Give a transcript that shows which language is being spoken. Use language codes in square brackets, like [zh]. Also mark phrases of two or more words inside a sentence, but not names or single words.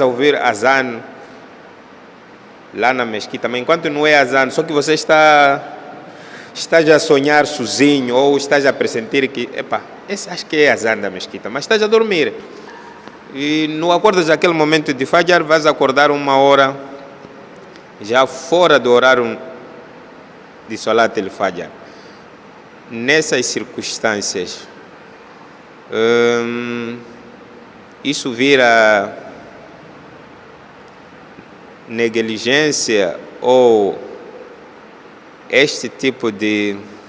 [pt] ouvir azan lá na mesquita, mas enquanto não é azan, só que você estás a sonhar sozinho ou estás a pressentir que, esse acho que é azan da mesquita, mas estás a dormir e não acordas naquele momento de Fajr, vais acordar 1 hora já fora do horário de [ar] صلاة الفجر. [pt] Nessas circunstâncias, isso vira negligência ou este tipo de